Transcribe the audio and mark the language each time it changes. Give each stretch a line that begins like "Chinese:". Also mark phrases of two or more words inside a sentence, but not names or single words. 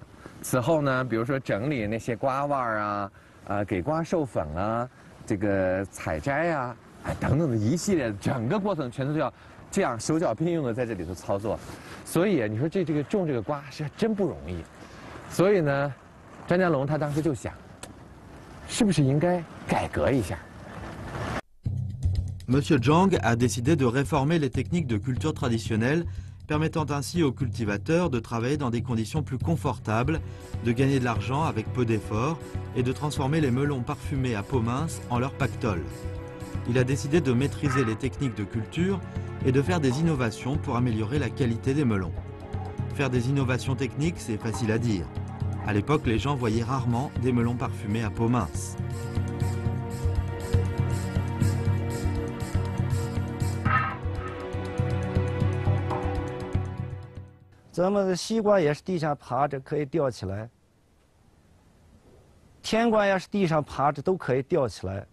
Chinese: 此后呢，比如说整理那些瓜腕啊，给瓜授粉啊，这个采摘啊，等等的一系列，整个过程全都要。这样手脚并用的在这里头操作，所以你说这个种这个瓜是真不容易。所以呢，张家龙他当时就想，是不是应该改革一下？
French: Monsieur Zhang a décidé de réformer les techniques de culture traditionnelles, permettant ainsi aux cultivateurs de travailler dans des conditions plus confortables, de gagner de l'argent avec peu d'efforts et de transformer les melons parfumés à peau mince en leur pactole. Il a décidé de maîtriser les techniques de culture et de faire des innovations pour améliorer la qualité des melons. Faire des innovations techniques, c'est facile à dire. À l'époque, les gens voyaient rarement des melons parfumés à peau mince.
Chinese: 咱们的西瓜也是地上爬着可以吊起来，甜瓜也是地上爬着都可以吊起来。